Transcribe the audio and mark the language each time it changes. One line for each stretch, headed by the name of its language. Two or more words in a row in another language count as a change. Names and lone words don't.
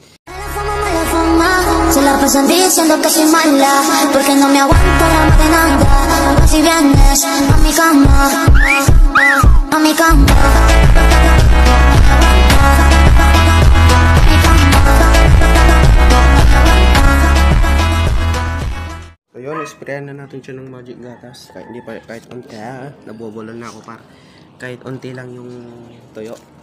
Spanish: Se la pasan diciendo que soy mala porque no me aguanto la maquinanda. Si vienes a mi cama, a mi cama.
Filipino: So yun, isprayan na natin siya ng magic gatas. Kahit unti, nabobolan na ako par. Kahit unti lang yung tuyo.